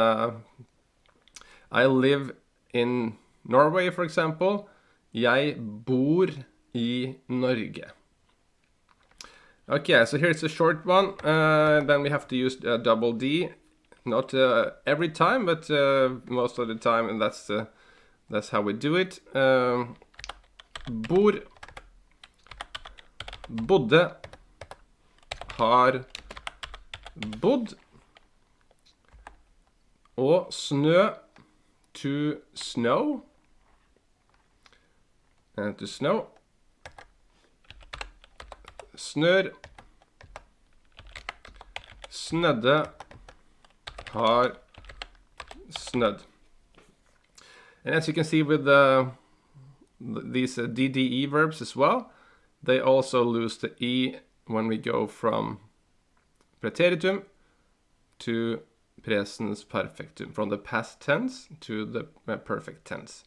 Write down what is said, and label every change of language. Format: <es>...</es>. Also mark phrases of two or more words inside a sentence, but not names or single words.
<en>I live in Norway, for example.</en> <no>Jeg bor I Norge.</no> <en>Okay, so here's a short one. Then we have to use double D. Not every time, but most of the time, and that's how we do it.</en> <no>Bor, bodde, har bodd. Og snø,</no> <en>to snow. To snow.</en> <no>Snør, snødde, har snødd.</no> <en>And as you can see with these DDE verbs as well, they also lose the E when we go from preteritum to presens perfectum, from the past tense to the perfect tense.</en>